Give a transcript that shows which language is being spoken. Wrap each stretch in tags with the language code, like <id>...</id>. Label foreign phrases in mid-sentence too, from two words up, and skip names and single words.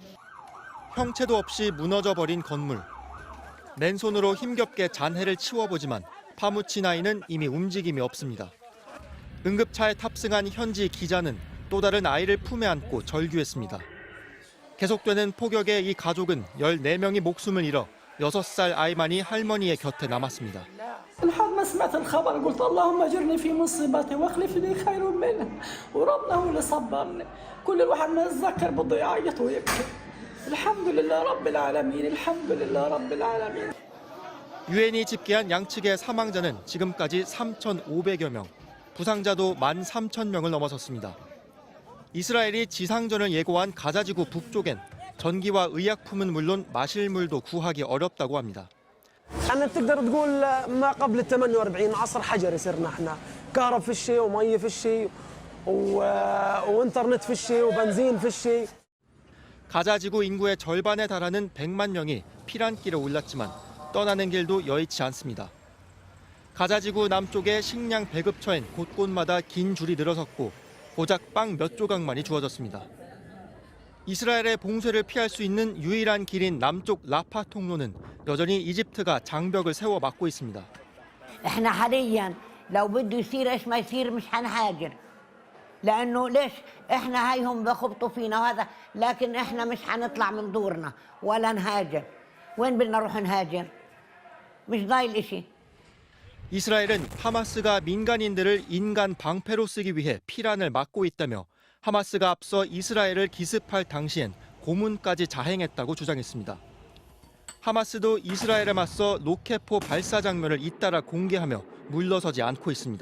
<ko>형체도 없이 무너져버린 건물. 맨손으로 힘겹게 잔해를 치워보지만 파묻힌 아이는 이미 움직임이 없습니다. 응급차에 탑승한 현지 기자는 또 다른 아이를 품에 안고 절규했습니다. 계속되는 폭격에 이 가족은 14명이 목숨을 잃어 6살 아이만이 할머니의 곁에 남았습니다.</ko> <ar>لحد ما سمعت الخبر قلت اللهم اجرني في مصيبتي واخلف لي خير منها وربنا هو اللي صبرني كل الواحد ما يتذكر بده يعيط ويبكي الحمد لله رب العالمين الحمد لله رب العالمين.</ar> <ko>유엔이 집계한 양측의 사망자는 지금까지 3,500여 명, 부상자도 13,000명을 넘어섰습니다. 이스라엘이 지상전을 예고한 가자지구 북쪽엔 전기와 의약품은 물론 마실 물도 구하기 어렵다고 합니다.</ko> <ar>أنا تقدر تقول ما قبل ال 48 عصر حجري صرنا احنا كهرب في الشيء ومية في الشيء وانترنت في الشيء وبنزين في الشيء.</ar> <ko>가자지구 인구의 절반에 달하는 100만 명이 피난길에 올랐지만 떠나는 길도 여의치 않습니다. 가자지구 남쪽의 식량 배급처엔 곳곳마다 긴 줄이 늘어섰고 고작 빵 몇 조각만이 주어졌습니다. 이스라엘의 봉쇄를 피할 수 있는 유일한 길인 남쪽 라파 통로는 여전히 이집트가 장벽을 세워 막고 있습니다.</ko> <ar>احنا حاليا لو بده يصير ايش ما يصير مش حنهاجر لانه ليش احنا هايهم بخبطوا فينا وهذا لكن احنا مش حنطلع من دورنا ولا نهاجر وين بدنا نروح نهاجر مش ضايل اشي.</ar> <ko>이스라엘은 하마스가 민간인들을 인간 방패로 쓰기 위해 피란을 막고 있다며 하마스가 앞서 이스라엘을 기습할 당시엔 고문까지 자행했다고 주장했습니다. 하마스도 이스라엘에 맞서 로켓포 발사 장면을 잇따라 공개하며 물러서지 않고 있습니다.</ko>